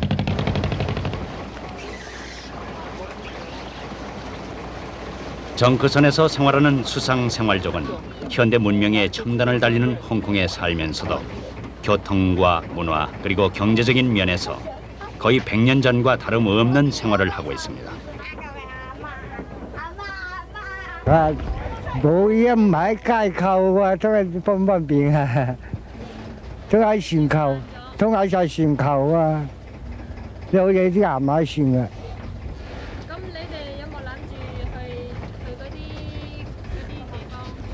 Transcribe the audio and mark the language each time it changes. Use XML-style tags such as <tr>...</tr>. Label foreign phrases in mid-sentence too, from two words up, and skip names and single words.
<ko>정크선에서 생활하는 수상 생활족은 현대 문명의 첨단을 달리는 홍콩에 살면서도 교통과 문화 그리고 경제적인 면에서 거의 100년 전과 다름없는 생활을 하고 있습니다.</ko> <yue>冇嘢唔喺街購啊，都係方便啊，都喺船購，都喺晒船購啊，有嘢啲亞馬遜啊。咁你哋有冇諗住去嗰啲地方？</yue>